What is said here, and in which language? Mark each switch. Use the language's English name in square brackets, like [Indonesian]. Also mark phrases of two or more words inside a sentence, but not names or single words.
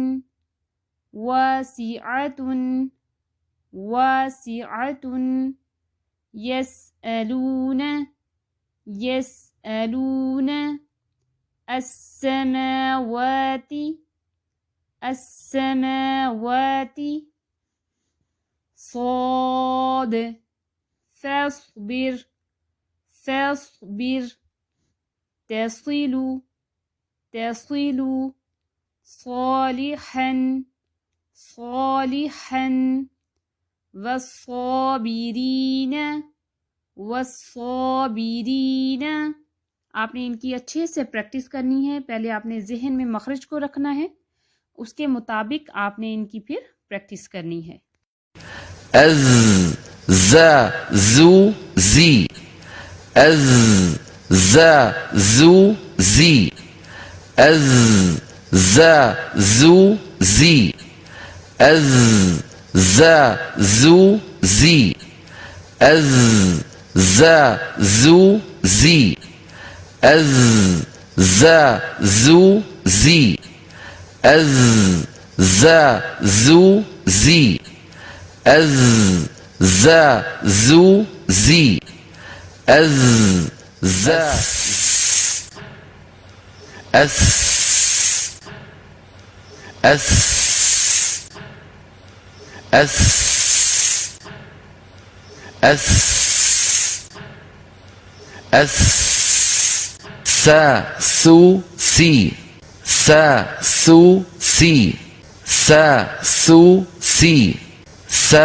[Arabic] واسعۃ، واسعۃ، یسألون، یسألون، السماوات، السماوات، صاد، فاصبر، فاصبر، تصل، تصل، صالحا، صالحا، والصابرین، والصابرین۔ [Urdu] آپ نے ان کی اچھے سے پریکٹس کرنی ہے۔ پہلے آپ نے ذہن میں مخرج کو رکھنا ہے، اس کے مطابق آپ نے ان کی پھر پریکٹس کرنی ہے۔ از، ز، زو، زی، از، ز، زو، زی، از، ز، زو، زی، از، ز، زو، زی، از، ز، زو، زی، از، ز، زو، زی، از، ز، زو، زی، از، ز، زو، زی، از، ز، اس، اس، اس، اس، اس، سا، سو، سی، سا، سو، سی، سا، سو، سی، سا،